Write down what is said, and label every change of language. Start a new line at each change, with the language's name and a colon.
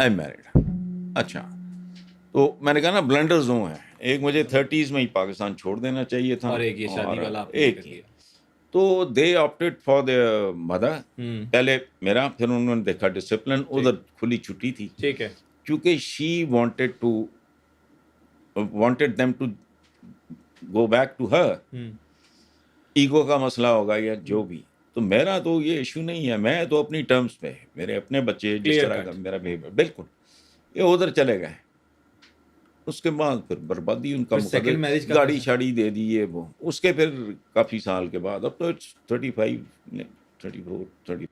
English: I married. اچھا.
Urdu: تو میں نے کہا نا بلنڈرز دو ہیں. ایک مجھے 30s میں ہی پاکستان چھوڑ دینا چاہیے تھا، اور ایک یہ شادی والا ایک ہی. تو
English: They opted for the mother.
Urdu: پہلے میرا، پھر انہوں نے دیکھا ڈسپلن، ادھر کھلی چھٹی تھی. ٹھیک ہے.
English: کیونکہ she wanted them to go back to her.
Urdu: Ego کا مسئلہ ہوگا یا جو بھی. تو میرا تو یہ ایشو نہیں ہے، میں تو اپنی ٹرمز پہ، میرے اپنے بچے جس طرح کا میرا بہیویئر، بالکل یہ ادھر چلے گئے. اس کے بعد پھر بربادی ان کا مقدر، گاڑی شاڑی دے دی یہ وہ. اس کے پھر کافی سال کے بعد، اب تو 35 34